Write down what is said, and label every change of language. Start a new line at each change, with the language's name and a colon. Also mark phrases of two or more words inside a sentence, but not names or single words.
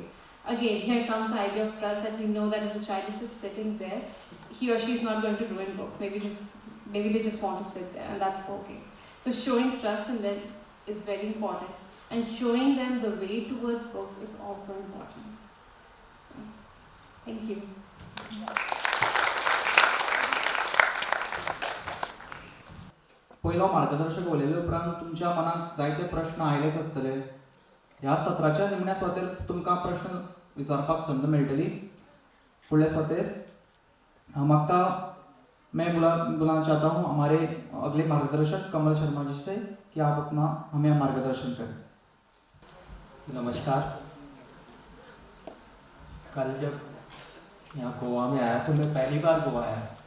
English: Again, here comes the idea of trust, that we know that if the child is just sitting there, he or she is not going to ruin books. Maybe they just want to sit there, and that's okay. So showing trust in them is very important, and showing them the way towards books is also important. So, thank you.
Konkani: पहिलो मार्गदर्शक उलयले उपरांत तुमच्या मनात जायते प्रश्न आयलेच आसतले। ह्या सत्राच्या निमण्या स्वातेर तुमकां प्रश्न विचारपाक संद मेळटली। फुडल्या स्वातेर
Hindi: मैं बुलाना चाहता हूँ हमारे अगले मार्गदर्शक कमल शर्मा जी से कि आप अपना हमें मार्गदर्शन करें। नमस्कार। कल जब यहाँ गोवा में आया तो मैं पहली बार गोवा आया।